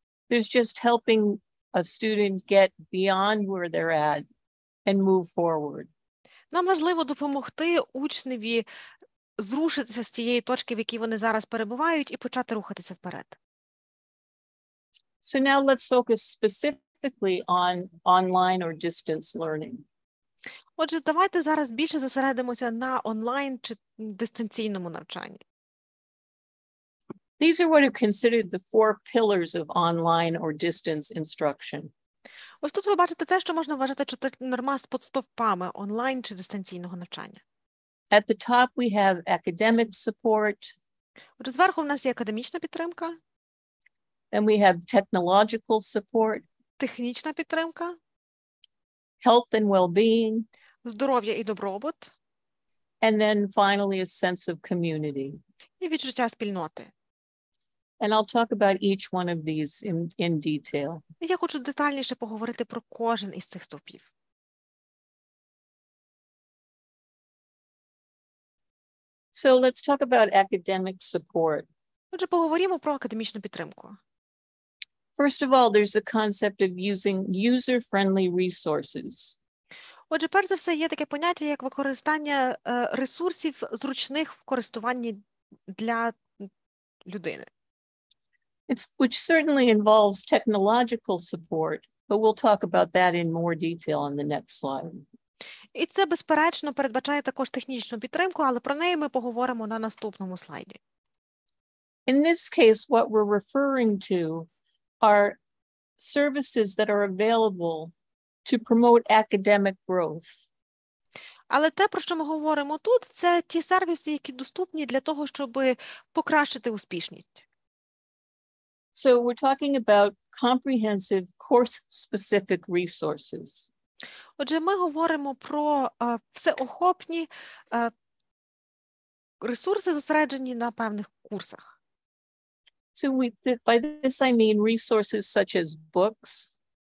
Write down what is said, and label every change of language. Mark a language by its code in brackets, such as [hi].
[en] There's just helping a student get beyond where they're at and move forward. [uk] Нам важливо допомогти учневі зрушитися з тієї точки, в якій вони зараз перебувають, і почати рухатися вперед. [en] So now let's focus specifically on online or distance learning. [uk] Отже, давайте зараз більше зосередимося на онлайн чи дистанційному навчанні. [en] These are what are considered the 4 pillars of online or distance instruction. [uk] Ось тут ви бачите те, що можна вважати 4 подстовпами онлайн чи дистанційного навчання. [en] At the top we have academic support. [uk] Отже, зверху в нас є академічна підтримка. [en] Then we have technological support. [uk] Технічна підтримка. [en] Health and well-being. [uk] Здоров'я і добробут. [en] And then finally a sense of community. [uk] І відчуття спільноти. [en] And I'll talk about each one of these in detail. [uk] Я хочу детальніше поговорити про кожен із цих стовпів. [en] So let's talk about academic support. [uk] Отже, поговоримо про академічну підтримку. [en] First of all, there's a concept of using user-friendly resources. [uk] Отже, перш за все, є таке поняття, як використання ресурсів, зручних в користуванні для людини. [en] Which certainly involves technological support, but we'll talk about that in more detail on the next slide. [uk] І це, безперечно, передбачає також технічну підтримку, але про неї ми поговоримо на наступному слайді. [en] In this case, what we're referring to are services that are available to promote academic growth. [uk] Але те, про що ми говоримо тут, це ті сервіси, які доступні для того, щоб покращити успішність. [en] So we're talking about comprehensive course-specific resources. [uk] Отже, ми говоримо про всеохопні ресурси, зосереджені на певних курсах. [en] So by this I mean resources such as books,